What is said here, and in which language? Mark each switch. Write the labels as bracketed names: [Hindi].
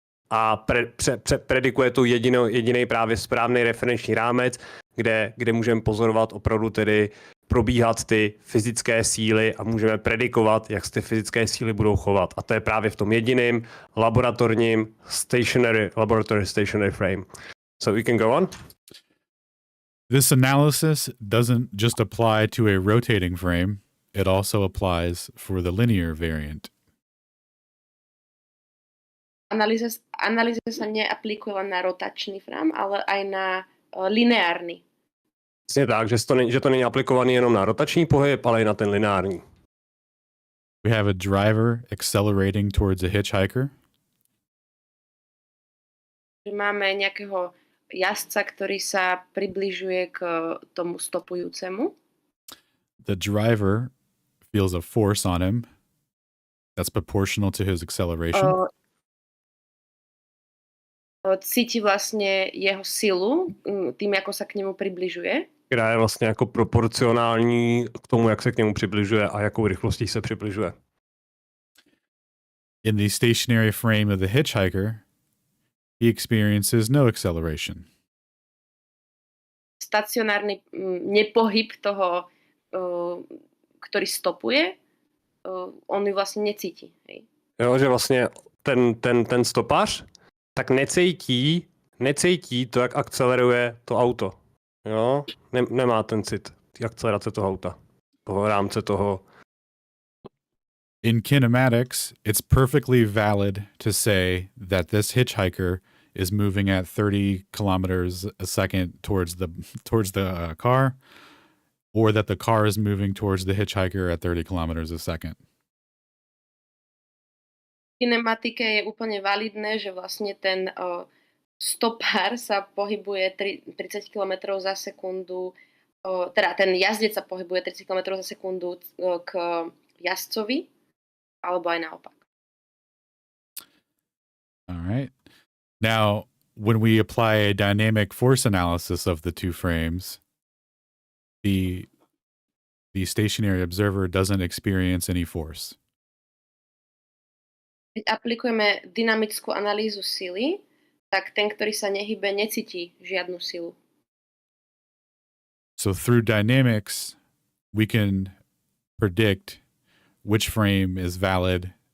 [Czech] A predikuje to jediný právě správný referenční rámec, kde můžeme pozorovat opravdu tedy probíhat ty fyzické síly a můžeme predikovat, jak se ty fyzické síly budou chovat. A to je právě v tom jediném laboratorním [English] stationary frame. So we can go on. This analysis doesn't just apply to a rotating frame, it also applies for the linear variant. [Slovak] Analýza sa neaplikuje len na rotačný frame, ale aj na lineárny. [Czech] Přesně tak, že to není aplikovaný jenom na rotační pohyb, ale i na ten lineární. [English] We have a driver accelerating towards a hitchhiker. [Slovak] Máme nejakého jazdca, ktorý sa približuje k tomu stopujúcemu. [English] The driver feels a force on him that's proportional to his acceleration. [Slovak] Cíti vlastne jeho silu tým, ako sa k nemu približuje. [Czech] Která je vlastně jako proporcionální k tomu, jak se k němu přibližuje a jakou rychlostí se přibližuje. [English] In the stationary frame of the hitchhiker, he experiences no acceleration. [Slovak] Stacionárny nepohyb toho, ktorý stopuje, on ju vlastne necíti. Hej. [Czech] Jo, že vlastně ten stopař tak necítí to, jak akceleruje to auto. Jo, nemá ten cit akcelerace toho auta, toho rámce toho. [English] In kinematics, it's perfectly valid to say that this hitchhiker is moving at 30 kilometers a second towards the car, or that the car is moving towards the hitchhiker at 30 kilometers a second. [Slovak] V kinematike je úplne validné, že vlastne ten stopár sa pohybuje 30 km za sekundu, teda ten jazdec sa pohybuje 30 km za sekundu k jazdcovi, alebo aj naopak. [English] All right. Now, when we apply a dynamic force analysis of the two frames, the stationary observer doesn't experience any force. [Slovak] Keď aplikujeme dynamickú analýzu sily, tak ten, ktorý sa nehybe, necíti žiadnu silu. [English] So through dynamics, we can predict which frame is valid